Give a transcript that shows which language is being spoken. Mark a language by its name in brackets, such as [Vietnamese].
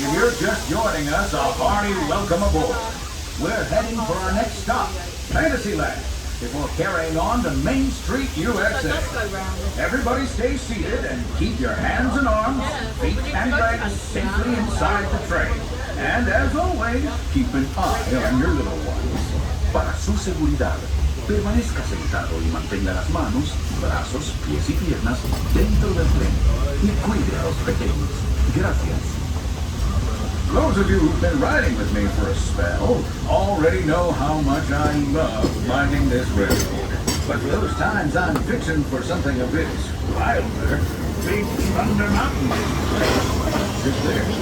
[English] If you're just joining us, a hearty welcome aboard. We're heading for our next stop, Fantasyland, before carrying on to Main Street, USA. Everybody stay seated and keep your hands and arms, feet and legs safely inside the train. And as always, keep an eye on your little ones. [Spanish] Para su seguridad, permanezca sentado y mantenga las manos, brazos, pies y piernas dentro del tren y cuide a los pequeños. Gracias. [English] Those of you who've been riding with me for a spell already know how much I love finding this railroad. But for those times I'm fixing for something a bit wilder, Big Thunder Mountain is there.